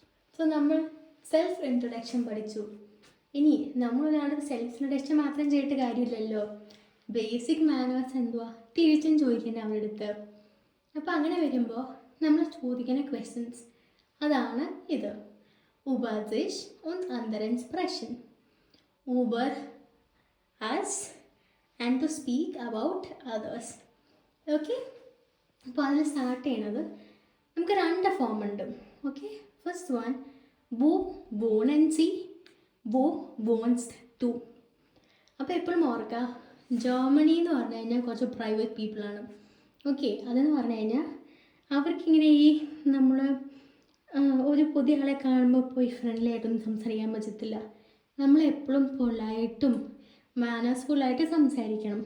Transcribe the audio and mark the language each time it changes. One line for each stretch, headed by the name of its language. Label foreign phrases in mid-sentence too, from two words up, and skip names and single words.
Malayalam: സോ നമ്മൾ
English: self introduction
Malayalam: പഠിച്ചു. ഇനി നമ്മളൊരാളുടെ
English: self introduction
Malayalam: മാത്രം ചെയ്തിട്ട് കാര്യമില്ലല്ലോ.
English: basic manners
Malayalam: എന്തുവാ തിരിച്ചും ചോദിക്കേണ്ട അവരുടെ അടുത്ത്. അപ്പോൾ അങ്ങനെ വരുമ്പോൾ നമ്മൾ ചോദിക്കുന്ന ക്വസ്റ്റ്യൻസ് അതാണ് ഇത്.
German: Über sich und anderen sprechen.
English: Über us and to speak about others.
Malayalam: ഓക്കെ, അപ്പോൾ അതിൽ സ്റ്റാർട്ട് ചെയ്യണത് നമുക്ക് 2 ഫോം ഉണ്ട്.
English: okay, first one
German: wo wohnen sie, wo wohnst du.
Malayalam: അപ്പോൾ എപ്പോഴും ഓർക്കുക, ജർമ്മനി എന്ന് പറഞ്ഞു കഴിഞ്ഞാൽ കുറച്ച്
English: private people ആണ്.
Malayalam: ഓക്കെ, അതെന്ന് പറഞ്ഞു കഴിഞ്ഞാൽ അവർക്കിങ്ങനെ ഈ നമ്മൾ ഒരു പുതിയ ആളെ കാണുമ്പോൾ പോയി ഫ്രണ്ട്ലി ആയിട്ടൊന്നും സംസാരിക്കാൻ പറ്റത്തില്ല. നമ്മളെപ്പോഴും പൊളൈറ്റും മാനേഴ്സ്ഫുള്ളായിട്ട് സംസാരിക്കണം.